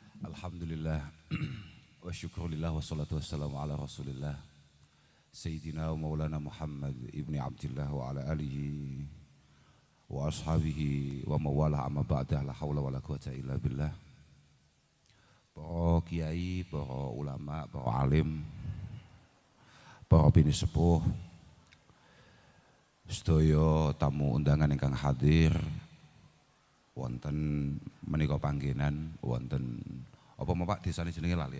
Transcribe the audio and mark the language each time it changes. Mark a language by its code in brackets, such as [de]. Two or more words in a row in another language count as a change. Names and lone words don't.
[ar] الحمد لله والشكر لله والصلاة والسلام على رسول الله سيدنا ومولانا محمد ابن عبد الله وعلى آله وأصحابه وموالاه أما بعد لا حول ولا قوة إلا بالله. [jv] Para kiai, para ulama, para alim, para bini sepuh, sedaya tamu undangan ingkang hadir wonten menika panggenan wonten apa Pak desane jenenge lali ya?